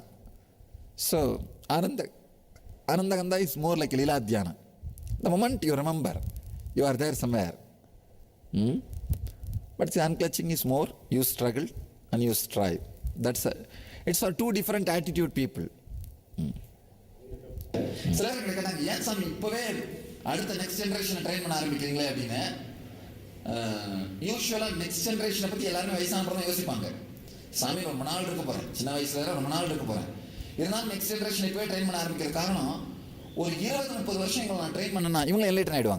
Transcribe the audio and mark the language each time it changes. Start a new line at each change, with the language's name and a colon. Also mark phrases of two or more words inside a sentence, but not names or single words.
English: So Anandagandha is more like Lila Dhyana. The moment you remember, you are there somewhere. But the Unclutching is more, you struggle and you strive. It's for two different attitude people.
Tamil: சிலர் கேட்டாங்க ஏன் சாமி இப்போவே அடுத்த
English: next generation
Tamil: ட்ரெயின் பண்ண ஆரம்பிக்கிறீங்களே அப்படின்னு. யூஸ்வலாக
English: next generation
Tamil: பற்றி எல்லாருமே வயசானப்பறம் யோசிப்பாங்க. சாமி ரொம்ப நாள் இருக்க போகிறேன், சின்ன வயசுல ரொம்ப நாள் இருக்க போகிறேன். இருந்தாலும்
English: next generation
Tamil: இப்போவே ட்ரெயின் பண்ண ஆரம்பிக்கிற காரணம் ஒரு 20-30 வருஷம் இவங்களை நான் ட்ரெயின் பண்ணனா இவங்க என்லைட்டன் ஆகிடுவாங்க.